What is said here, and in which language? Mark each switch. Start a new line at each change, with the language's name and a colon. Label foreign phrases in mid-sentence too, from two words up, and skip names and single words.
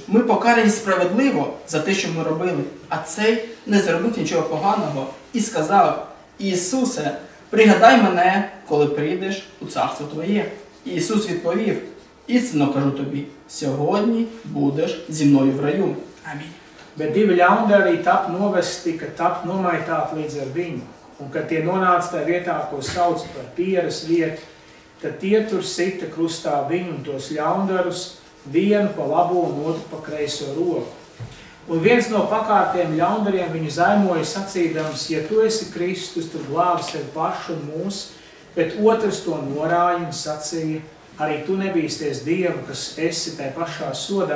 Ukrainian: Ми покарані справедливо за те, що ми робили, а цей не зробив нічого поганого». І сказав, «Ісусе, пригадай мене, коли прийдеш у царство Твоє». І Ісус відповів, «Істинно кажу тобі, сьогодні будеш зі мною в раю». Амінь.
Latvian: Bet 2 ļaundari tap novesti, ka tap nomaitāti līdz ar viņu. Un kad tie nonāca tajā vietā, ko sauc par pieras vietu, tad tie tur sita krustā viņu un tos ļaundarus, vienu pa labo un otru pa kreiso roku. Un viens no pakārtiem ļaundariem viņu zaimoja sacīdams, ja tu esi Kristus, tad glābi sevi pašu un mūs, bet otrs to norāja un sacīja, arī tu nebīsties Dievu, kas esi tai pašā sodā.